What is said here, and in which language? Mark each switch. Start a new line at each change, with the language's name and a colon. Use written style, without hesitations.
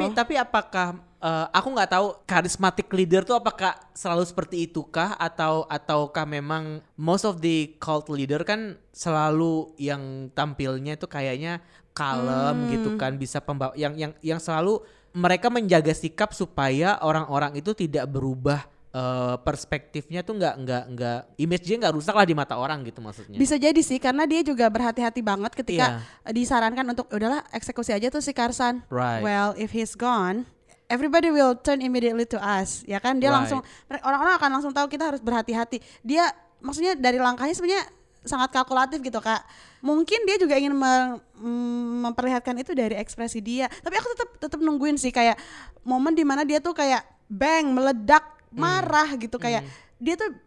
Indonesian: Tapi apakah aku nggak tahu charismatic leader tuh apakah selalu seperti itukah ataukah memang
English: most of the cult leader
Indonesian: kan selalu yang tampilnya itu kayaknya kalem gitu kan, bisa pembawa yang selalu mereka menjaga sikap supaya orang-orang itu tidak berubah perspektifnya tuh nggak image dia nggak rusak lah di mata orang gitu maksudnya. Bisa jadi sih karena dia juga berhati-hati banget ketika disarankan untuk udahlah eksekusi aja tuh si Karsan.
English: Right. Well, if he's gone, everybody will turn immediately to us,
Indonesian: ya kan? Dia
English: Right.
Indonesian: langsung orang-orang akan langsung tahu kita harus berhati-hati. Dia maksudnya dari langkahnya sebenarnya sangat kalkulatif gitu Kak. Mungkin dia juga ingin memperlihatkan itu dari ekspresi dia. Tapi aku tetap nungguin sih kayak momen dimana dia tuh kayak bang meledak marah gitu kayak dia tuh